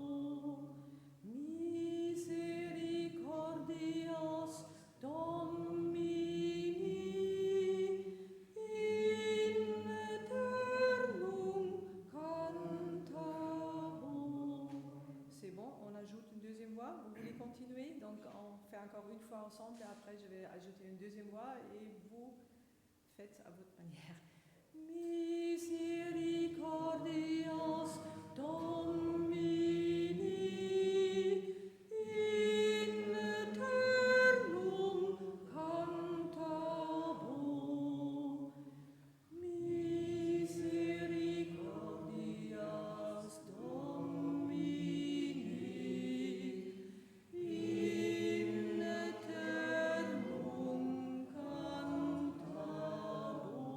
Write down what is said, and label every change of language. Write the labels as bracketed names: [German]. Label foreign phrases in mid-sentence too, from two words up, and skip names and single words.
[Latin] Misericordias Domini in aeternum cantabo. [French] C'est bon, on ajoute une deuxième voix. Vous voulez continuer? Donc on fait encore une fois ensemble et après je vais ajouter une deuxième voix et vous faites à votre manière. [Latin] Misericordias Domini in aeternum cantabo. Misericordias Domini in aeternum cantabo.